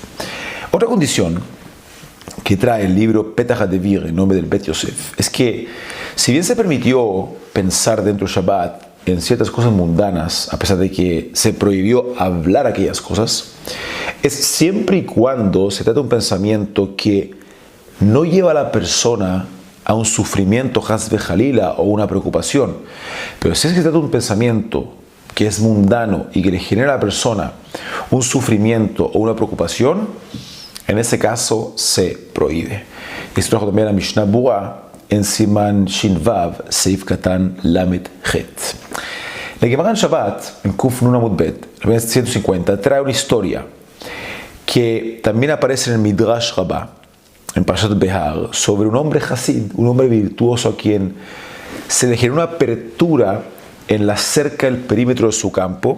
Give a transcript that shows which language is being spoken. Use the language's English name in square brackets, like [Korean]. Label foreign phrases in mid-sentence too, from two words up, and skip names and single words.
[Spanish] Otra condición que trae el libro Petach HaDevir, en nombre del Bet Yosef, es que si bien se permitió pensar dentro de Shabbat en ciertas cosas mundanas, a pesar de que se prohibió hablar aquellas cosas, es siempre y cuando se trata de un pensamiento que no lleva a la persona a un sufrimiento, [Hebrew] חס וחלילה, [Spanish] o una preocupación. Pero si es que se trata de un pensamiento que es mundano y que le genera a la persona un sufrimiento o una preocupación, en ese caso se prohíbe. Esto trajo también la Mishnah Berurah en [Hebrew] סימן שין וו סעיף קטן למד חית. [Spanish] La Gemara en Shabbat, en [Hebrew] קוף נון עמוד בית, [Spanish] el 150, trae una historia que también aparece en el Midrash Rabbah, en [Hebrew] פרשת בהר, [Spanish] sobre un hombre Hasid, un hombre virtuoso a quien se le generó una apertura en la cerca del perímetro de su campo.